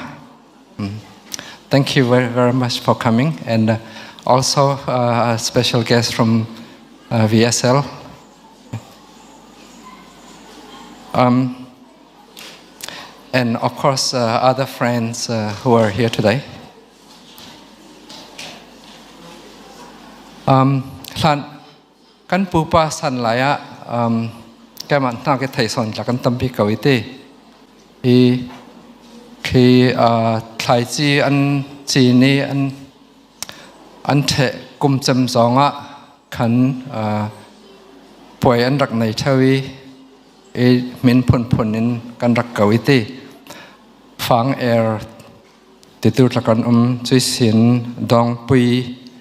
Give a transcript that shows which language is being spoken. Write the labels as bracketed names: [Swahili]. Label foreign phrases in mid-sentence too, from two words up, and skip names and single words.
[English] Thank you very, very much for coming, and also a special guest from VSL. And of course, other friends who are here today. [Hakha Chin] Kan pupa san laya kaman na ke thaison la kan tampi kawite I khi thai chi an chi ni an the kum cham zonga khan poi an rak nei thawi e min phun in kan rak kawite Thawng air ti tu la kan chui sin dong pui